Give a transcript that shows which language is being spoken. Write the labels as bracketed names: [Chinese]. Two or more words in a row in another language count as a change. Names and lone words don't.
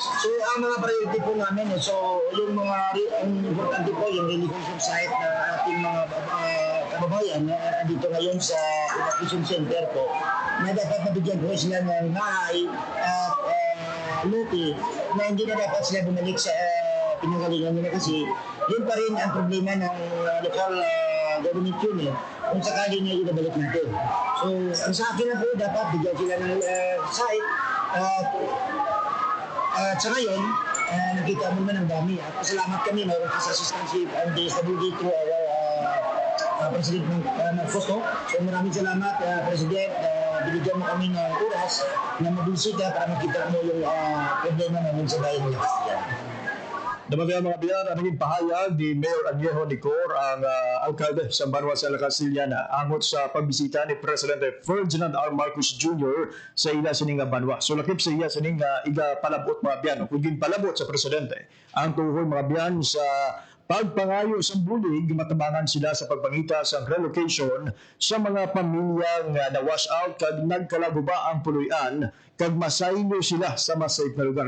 [Filipino] So, ang mga priority po namin, so yung mga ang importante po, yung [English] relief site [Filipino] na ating mga kababayan na dito ngayon sa [English] evacuation center [Filipino] po, na dapat nabigyan po sila ng bahay at luti na hindi na dapat sila bumalik sa pinanggalingan nila kasi yun pa rin ang problema ng local government yun kung sakali na ibabalik natin. So, ang sa akin na po, dapat bigyan sila ng site. At sa ngayon, nakita mo naman ang dami. At pasalamat kami, mayroon sa [English] assistantship and DSWD through our President Marcos. [Filipino] So maraming salamat, President. Binigyan mo kami ng oras na mabisita para makita mo yung problema namin sa bayan ng Castilla. [Hiligaynon] Naman mga biyan, ang naging pahayag ni Mayor Añejo Nicor, ang alkalde sa Banwa sa Castillana, angot sa pagbisita ni Presidente Ferdinand R. Marcos Jr. sa ila sining Banwa. So lakip sa iya sining iga palabot mga biyan, kung palabot sa Presidente, ang tuhoy mga biyan sa pagpangayo sa bulig, matabangan sila sa pagpangita sa relocation sa mga pamilyang na-wash out kag nagkalaguba ang puluyan kag masaylo sila sa mas safe na lugar.